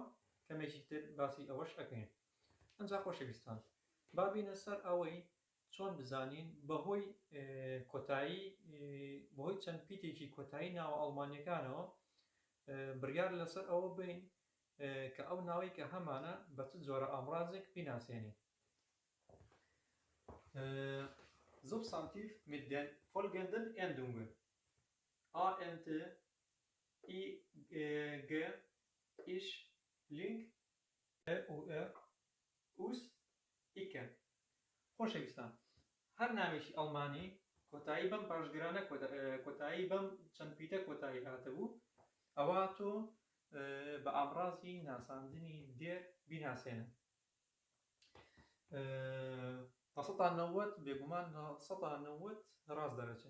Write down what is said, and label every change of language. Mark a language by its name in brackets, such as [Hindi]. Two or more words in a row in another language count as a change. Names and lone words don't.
[Central Kurdish] کەمێکی تر باسی ئەوەش ئەکەین. ئەنجا خۆشەویستان، بابینە سەر ئەوەی چۆن بزانین بەهۆی کۆتایی بەهۆی چەند پیتێکی کۆتایی ناوە ئەڵمانیەکانەوە بڕیار لەسەر ئەوە بین کە ئەو ناوەی کە هەمانە بە چ جۆرە ئامڕازێک بیناسیێنێ. [German] Substantiv mit den folgenden Endungen ant, ig, ich, link, ur, us, ikke. [Central Kurdish] خۆشەویستان، هەر ناوێکی ئەڵمانی کۆتایی بەم پاشگرانە کۆتایی بەم چەند پیتە کۆتایی هاتەبوو، ئەوە تۆ بە ئامڕازی ناساندنی دێر بیناسێنە. 90 بێگومان 90 ڕاست دەرەچێت.